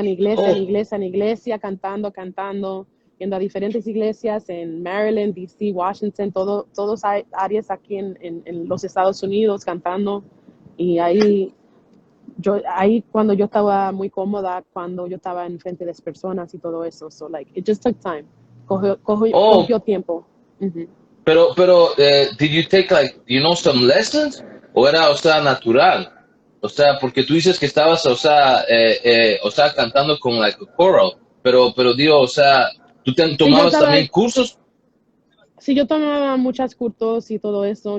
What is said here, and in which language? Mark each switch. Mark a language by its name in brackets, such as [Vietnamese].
[Spanish] en iglesia, cantando, yendo a diferentes iglesias en Maryland, DC, Washington, todos áreas aquí en los Estados Unidos, cantando. Y ahí cuando yo estaba muy cómoda, cuando yo estaba en frente de las personas y todo eso. [English] So, like, it just took time. oh, [Spanish] Cogió tiempo. Ujú. pero, [English] did you take like, some lessons? [Spanish] ¿O era, o sea, natural? O sea, porque tú dices que estabas, o sea, cantando con [English] like a choral, [Spanish] pero digo, o sea, ¿tú Sí, yo tomabas estaba, también cursos? sí, yo tomaba muchos cursos y todo eso.